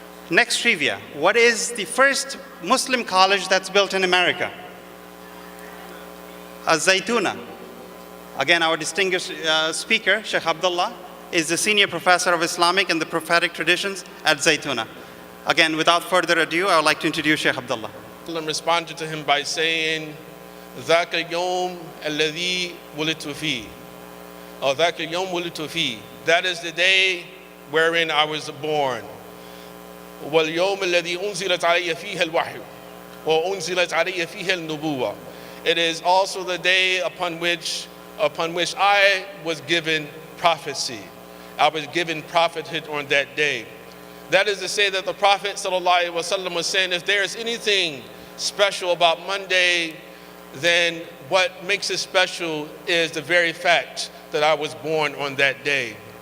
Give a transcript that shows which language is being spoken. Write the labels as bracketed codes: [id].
[en] Next trivia, what is the first Muslim college that's built in America? Al-Zaytuna. Again, our distinguished speaker, Sheikh Abdullah, is the senior professor of Islamic and the prophetic traditions at Zaytuna. Again, without further ado, I would like to introduce Sheikh Abdullah. Responded to him by saying, [ar] ذاك اليوم الذي ولدت فيه, [en] or [ar] ذاك اليوم ولدت فيه. [en] That is the day wherein I was born. [ar] واليوم الذي أنزلت علي فيه الوحي وأنزلت علي فيه النبوة. [en] It is also the day upon which I was given prophecy. I was given prophethood on that day. That is to say that the Prophet ﷺ was saying, if there is anything special about Monday, then what makes it special is the very fact that I was born on that day.